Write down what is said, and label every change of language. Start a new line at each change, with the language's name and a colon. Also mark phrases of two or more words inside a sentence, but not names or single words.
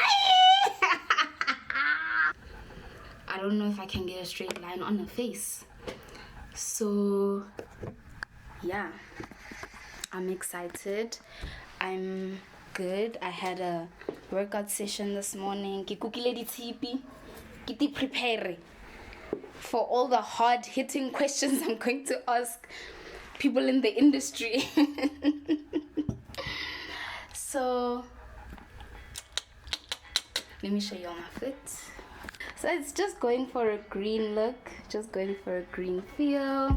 English: I don't know if I can get a straight line on the face, so yeah, I'm excited. I'm good. I had a workout session this morning.
Tswana: Ke kukile di tshipi. Ke di prepare.
English: for all the hard-hitting questions I'm going to ask people in the industry. So let me show you all my fit. So it's just going for a green look, just going for a green feel.